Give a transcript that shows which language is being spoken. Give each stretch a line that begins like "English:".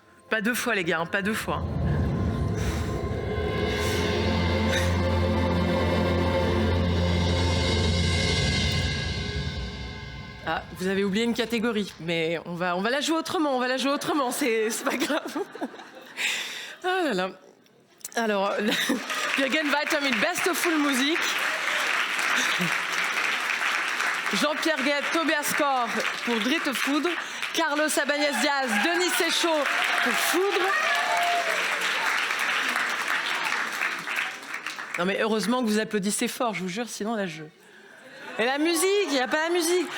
French: Pas deux fois, les gars, hein, pas deux fois. Ah, vous avez oublié une catégorie, mais on va la jouer autrement, c'est pas grave. Ah là là.
German: Alors, wir gehen weiter mit Beste Filmmusik.
French: Jean-Pierre Guette, Tobias Kor pour Dritte Foudre, Carlos Abanez Diaz, Denis Séchaud pour Foudre. Non mais heureusement que vous applaudissez fort, je vous jure, sinon là je... Et la musique, il n'y a pas la musique.